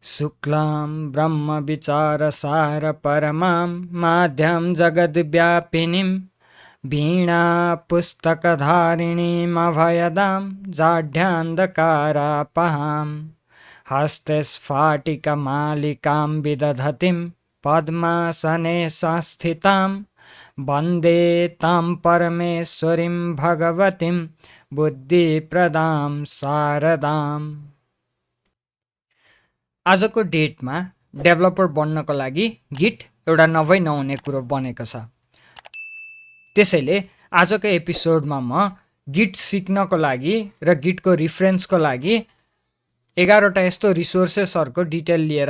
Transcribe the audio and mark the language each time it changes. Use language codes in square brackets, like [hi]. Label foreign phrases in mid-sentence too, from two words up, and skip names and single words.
[sa] शुक्लां ब्रह्मविचारसार परमां माध्यं जगद्व्यापिनीं वीणा पुस्तकधारिणीमभयदां जाढ्यान्धकारापहां हस्ते स्फाटिकमालिकां विदधतीं पद्मासने संस्थितां वन्दे तां परमेश्वरीं भगवतीं बुद्धिप्रदां शारदाम्। [ne] आजको डेटमा डेभलपर बन्नको लागि गिट एउटा नभई नहुने कुरो बनेको छ। त्यसैले आजको एपिसोडमा म गिट सिक्नको लागि र गिटको रिफरेन्सको लागि 11वटा यस्तो रिसोर्सेसहरूको डिटेल लिएर